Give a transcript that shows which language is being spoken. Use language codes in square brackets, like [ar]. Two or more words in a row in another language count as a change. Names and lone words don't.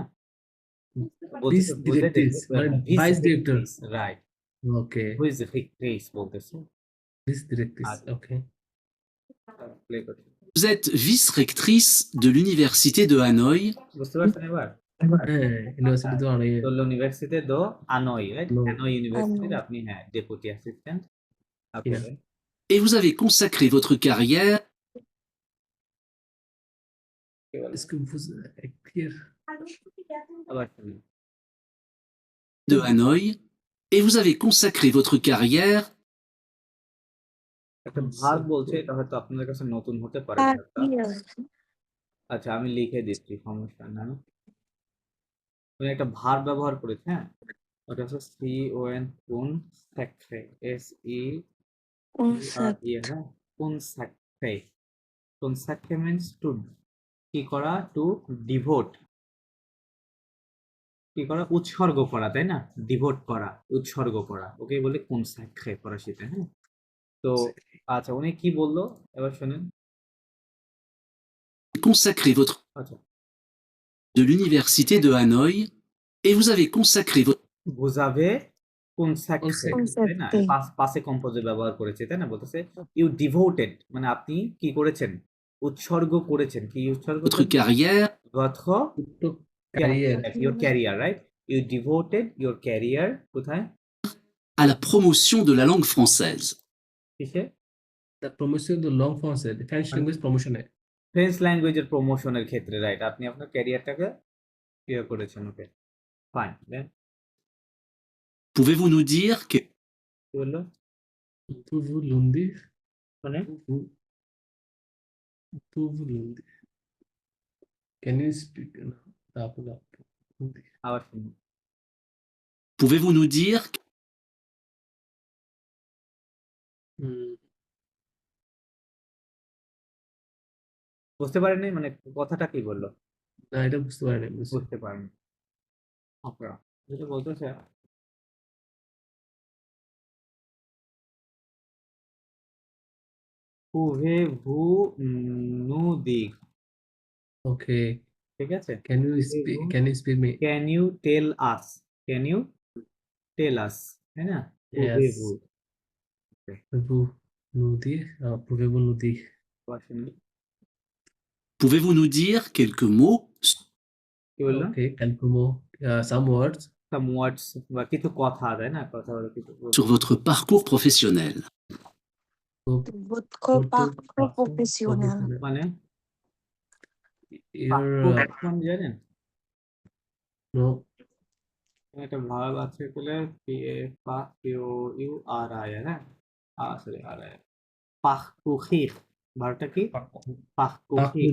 [fr] Vice directrice, [bn] মানে [en] vice director. রাইট ওকে [fr] vice-rectrice বলতেছে [en] this directress [bn] আচ্ছা। [en] ওকে [bn] প্লে করছি [fr] Vous êtes vice-rectrice de l'université de Hanoï [bn] বুঝতে পারছেন এবার হ্যাঁ ইউনিভার্সিটি তো অনেক [fr] তো université de Hanoï রাইট [en] No. [bn] হানয় ইউনিভার্সিটির আনোই। আপনি হ্যাঁ [en] deputy assistant Yeah. [fr] et vous avez consacré votre carrière Est-ce que vous écrire [bn] আবার শুনুন de Hanoï et vous avez consacré votre carrière একটা ভার্ব বলছে এটা হয়তো আপনাদের কাছে নতুন হতে পারে ভার্বটা। [en] Career. [bn] আচ্ছা আমি লিখে দিচ্ছি সমস্যা না উনি একটা ভার্ব ব্যবহার করেছে হ্যাঁ ওটা হচ্ছে CON [fr] consacrer [bn] SERE হ্যাঁ [fr] consacrer consacrer [en] means to [bn] কি করা [en] to devote [bn] কি করা উৎসর্গ করা তাই না ডিভোট করা উৎসর্গ করা ওকে বলে [fr] consacrer [bn] ফরাসিতে হ্যাঁ তো আচ্ছা উনি কি বললো এবার শুনেন [fr] consacré votre [bn] আচ্ছা [fr] de l'université de Hanoï et vous avez consacré votre [bn] বুঝাবে [fr] consacrer Consacre. [bn] তাই না [fr] Consacre. passé composé [bn] ব্যবহার করেছে তাই না বলতেছে [en] you devoted [bn] মানে আপনি কি করেছেন উৎসর্গ করেছেন কি উৎসর্গ [fr] votre carrière votre [en] ক্যারিয়ার your career right you devoted your career কোথায় [fr] à la promotion de la langue française. [bn] কিসে [en] the promotion [fr] de la langue française [en] French language promotion French language promotion [bn] ক্ষেত্রে রাইট আপনি আপনার ক্যারিয়ারটাকে ইয়ে করেছেন [en] okay fine then [fr] Pouvez-vous nous dire que [bn] কি বললো তুভু লুন্দি মানে [en] তুভু লুন্দি can you speak তারপর [bn] আবার শুনুন [fr] pouvez-vous nous dire হুম, [bn] বুঝতে পারেননি মানে কথাটা কি বললো? না এটা বুঝতে পারিনি বুঝছি। বুঝতে পারেনি। আপনারা যেটা বলতেছে [fr] Pouvez-vous nous dire, [en] ওকে, [bn] ঠিক আছে? [en] can you speak [fr] Pouvez-vous, [en] can you speak me? can you tell us, can you tell us, [bn] তাই না? [en] ইয়েস, [fr] Pouvez-vous, vous nous dire, pouvez-vous nous dire? [en] question [fr] Pouvez-vous nous dire quelques mots [bn] কি বললো? [en] ওকে, [fr] quelques mots, [en] some words Some words [bn] বা কিছু কথা, তাই না? কথা বলে কিছু [fr] sur votre parcours professionnel? sur Votre votre parcours parcours professionnel. professionnel. [bn] মানে [en] Your [bn] মানে জানেন? [en] no, [bn] একটা ভার্ব আছে বলে PAPUR হ্যাঁ? সরি আর পাখপুখির, ভার্বটা কি? পাখপুখির,